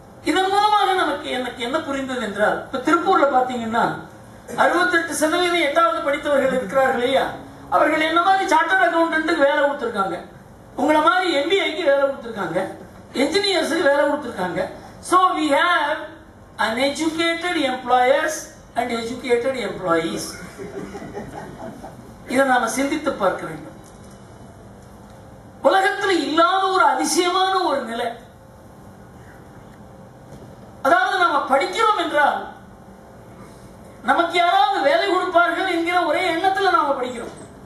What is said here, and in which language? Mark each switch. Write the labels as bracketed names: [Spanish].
[Tamil] இதன் மூலமாக எனக்கு என்ன புரிந்தது என்றால், இப்ப திருப்பூர்ல பாத்தீங்கன்னா 68% 8வது படித்தவர்கள் இருக்கிறார்கள் இல்லையா, அவர்கள் என்ன மாதிரி சார்ட்டர்ட் அக்கௌண்டன்ட்டுக்கு வேலை கொடுத்திருக்காங்க, உங்களை மாதிரி எம்பிஐக்கு வேலை கொடுத்திருக்காங்க, என்ஜினியர்ஸுக்கு வேலை கொடுத்திருக்காங்க. [English] So we have uneducated employers and educated employees. [Tamil] இதை நாம சிந்தித்து பார்க்க வேண்டும். உலகத்தில் இல்லாத ஒரு அதிசயமான ஒரு நிலை. அதாவது நம்ம படிக்கிறோம் என்றால் நமக்கு யாராவது வேலை கொடுப்பார்கள் என்கிற ஒரே எண்ணத்துல நாம படிக்கிறோம்.